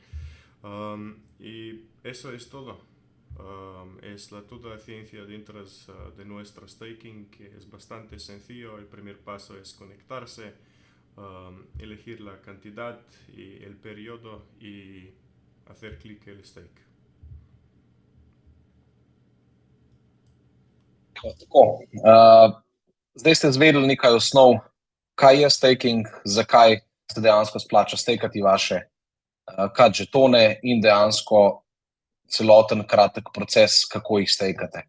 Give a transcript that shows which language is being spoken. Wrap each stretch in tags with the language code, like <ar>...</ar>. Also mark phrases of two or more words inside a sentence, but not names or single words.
<es>Y eso es todo. Es toda la ciencia dentro de nuestra staking, que es bastante sencillo. El primer paso es conectarse, elegir la cantidad y el periodo y hacer clic en el stake.</es> <sl>Tako. Zdaj ste izvedeli nekaj osnov, kaj je staking, zakaj se dejansko splača stakati vaše CAT žetone in dejansko celoten kratek proces, kako jih stakate.</sl>